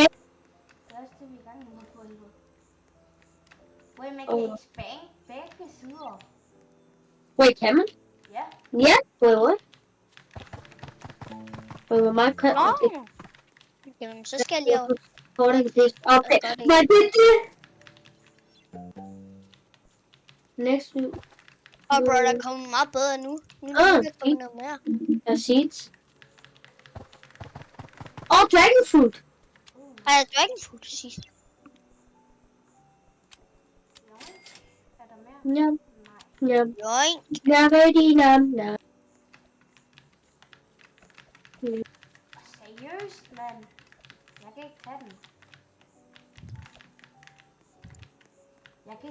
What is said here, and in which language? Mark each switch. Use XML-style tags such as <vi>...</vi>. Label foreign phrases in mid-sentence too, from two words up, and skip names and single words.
<da>det er også det, vi er i gang med på helvede. Hvor man kan expand begge sider. Wait, kan man? Ja, Ja, what? Hvor meget kan Nå. Jamen, så skal jeg lige over. Okay, hvad er det?</da> <en>Next week.</en> <da>Og bro, der kommer meget bedre nu. Nu Ah, er der kommet noget mere. Der er seeds.</da> <en>Dragon fruit.</en> <da>Har jeg</da> <en>dragon fruit</en> <da>sidst? jo. Er der mere? Yum, Nej. yum. Joink.</da> <en>Already num.</en> <da>Seriøst, mand. Jeg kan ikke tage den. Jeg kan ikke</da>